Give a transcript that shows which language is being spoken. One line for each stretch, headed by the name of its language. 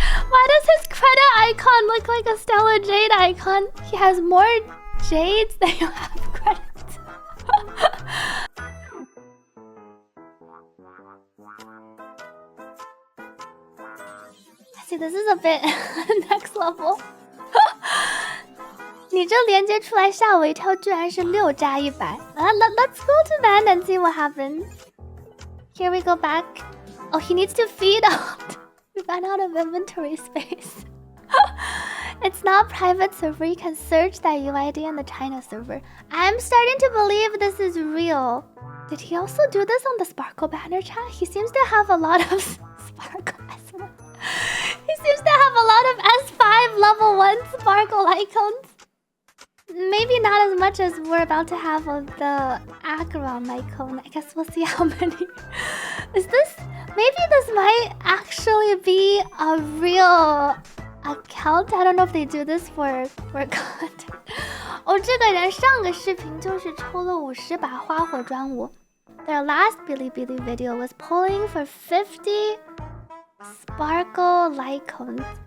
English: Why does his credit icon look like a stellar jade icon? He has more jades than you have credits. See, this is a bit next level.
Chinese: 你这连接出来吓我一跳，居然是6加100。
English: Let's go to that and see what happens. Here we go back. Oh, he needs to feed out. We ran out of inventory space. It's not private server. You can search that UID in the China server. I'm starting to believe this is real. Did he also do this on the Sparkle banner chat? He seems to have a lot of Sparkle S1. He seems to have a lot of S5 level 1 Sparkle icons. Maybe not as much as we're about to have of the Acheron icon. I guess we'll see how many. Is this... Maybe this might actually be a real account. I don't know if they do this for content.
Chinese: 哦，这个人上个视频就是抽了50把花火专武。
English: Their last Bilibili video was pulling for 50 Sparkle lightcones.